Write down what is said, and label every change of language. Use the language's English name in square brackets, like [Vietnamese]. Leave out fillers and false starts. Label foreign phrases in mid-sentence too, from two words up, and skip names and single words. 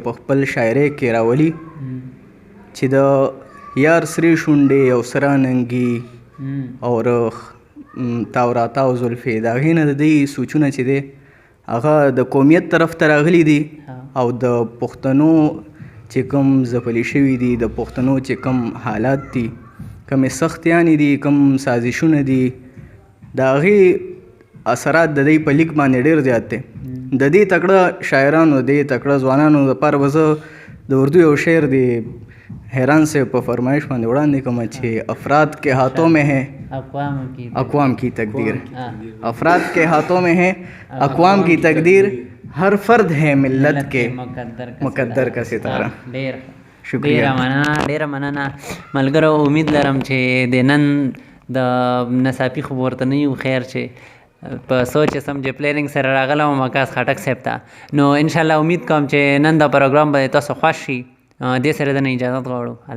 [Pashto] په خپل شاعرۍ کې راولي چې د یار سرې شونډې او سره ننګي او تاو راتاو زلفې د هغې نه د دې سوچونه چې دی هغه د قومیت طرف ته راغلي دي او د پښتنو چې کوم ځپلي شوي دي د پښتنو چې کوم حالات دي کومې سختیانې دي کوم سازشونه دي د هغې اثرات د دې په لیک باندې ډېر زیات دی. د دې تکړه شاعرانو دې تکړه ځوانانو لپاره به زه د اردو یو شعر دی حیران سے په فرمائش باندې وړاندې کوم چې [Urdu] افراد کے ہاتھوں میں ہے اقوام کی تقدیر افراد کے ہاتھوں میں ہے اقوام کی تقدیر ہر فرد ہے ملت کے مقدر کا ستارہ. [Pashto] ډېره مننه ملګرو امید لرم چې د نن د نصافي خو ورته نه یو خیر چې په سوچ سمجې پلیننګ سره راغلم واکاس خټک صاحب ته نو انشاءالله امید کوم چې نن دا پروګرام به تاسو خوښ شي دې سره د نه اجازت غواړو.